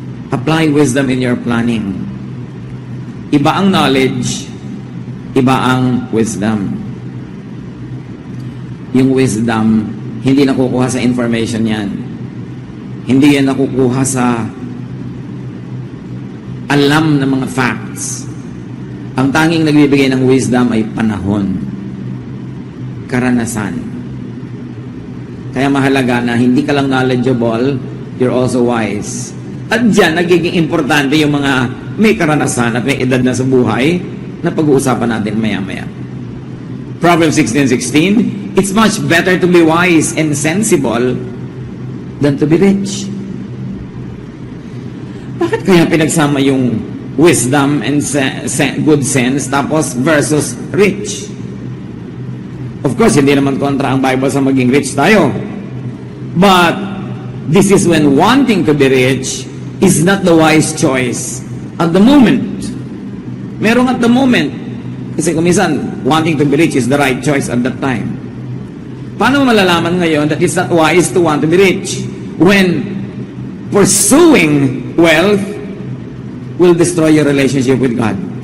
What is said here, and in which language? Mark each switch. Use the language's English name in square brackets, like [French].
[English] Apply wisdom in your planning. [Filipino] Iba ang knowledge, iba ang wisdom. Yung wisdom, hindi nakukuha sa information yan. Hindi yan nakukuha sa alam ng mga facts. Ang tanging nagbibigay ng wisdom ay panahon, karanasan. Kaya mahalaga na hindi ka lang knowledgeable, [English] you're also wise. [Filipino] At dyan, nagiging importante yung mga may karanasan at may edad na sa buhay na pag-uusapan natin maya-maya. [English] Proverbs 16:16, it's much better to be wise and sensible than to be rich. [Filipino] Bakit kaya pinagsama yung [English] wisdom and good sense [Filipino] tapos versus rich? Of course, hindi naman kontra ang Bible sa maging rich tayo. [English] But this is when wanting to be rich is not the wise choice at the moment. [Filipino] Merong [English] at the moment. [Filipino] Kasi kumisan, [English] wanting to be rich is the right choice at that time. [Filipino] Paano mo malalaman ngayon [English] that it's not wise to want to be rich? When pursuing wealth will destroy your relationship with God.